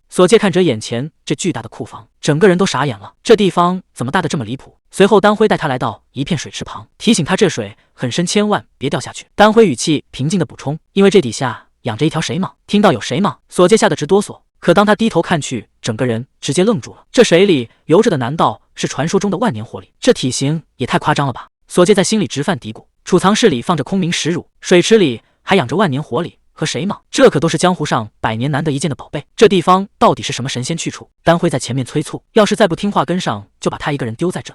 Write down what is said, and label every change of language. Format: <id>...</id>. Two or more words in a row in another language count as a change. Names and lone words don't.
<zh>索介看着眼前這巨大的庫房，整個人都傻眼了，這地方怎麼大得這麼離譜？隨後丹輝帶他來到一片水池旁，提醒他這水很深，千萬別掉下去。丹輝語氣平靜地補充：“因為這底下養着一條水蟒。” 聽到有水蟒，索介嚇得直哆嗦。可當他低頭看去，整個人直接愣住了。這水裡游着的難道是傳說中的萬年活力？這體型也太誇張了吧！索介在心裡直犯嘀咕。儲藏室裡放着空明石乳，水池裡還養着萬年活力和水蟒，這可都是江湖上百年難得一見的寶貝。這地方到底是什麼神仙去處？丹輝在前面催促，要是再不聽話跟上，就把他一個人丟在這。</zh>